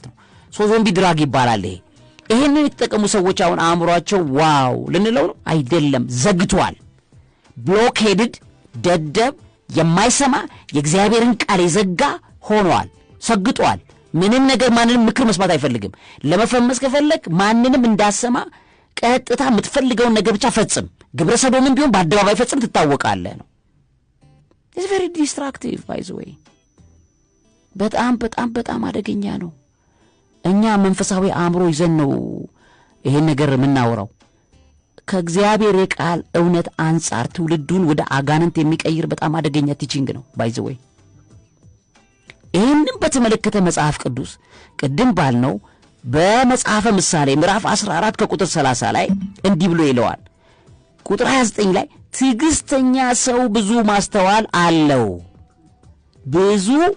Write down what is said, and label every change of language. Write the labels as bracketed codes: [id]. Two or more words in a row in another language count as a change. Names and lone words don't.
[am] ነው። ዞምቢ ድራግ ይባላል። ይሄንን የተጠቀሙ ሰዎች አሁን አእምሯቸው ዋው ልንለው ነው አይደለም፣ ዘግቷል። ብሎኬድድ ደደብ የማይሰማ የእግዚአብሔርን ቃል የዘጋ ሆኗል፣ ሰግጧል። ምንም ነገር ማንንም ምክር መስማት አይፈልግም። ለመፈመስ ከፈለክ ማንንም እንዳሰማ ቀጥታ የምትፈልገውን ነገር ብቻ ፈጽም። ግብረ ሰዶምን ቢሆን በአደባባይ ፈጽም ትታወቃለህ ነው። [en] it's very destructive by the way [am] በጣም አደገኛ ነው። እኛ መንፈሳዊ አእምሮ ይዘን ነው ይሄን ነገር የምናወራው። ከእግዚአብሔር የቃል እውነት አንጻር ትውልዱን ወደ አጋንንት የሚቀይር በጣም አደገኛ ቲቺንግ ነው [en] by the way። [am] ይህንን በተመለከተ መጽሐፍ ቅዱስ ቅድም ባልነው በመጽሐፈ ምሳሌ ምዕራፍ 14 ከቁጥር 30 ላይ እንዲህ ብሎ ይለዋል። ቁጥር 29 ላይ ትዕግስተኛ ሰው ብዙ ማስተዋል አለው። ብዙ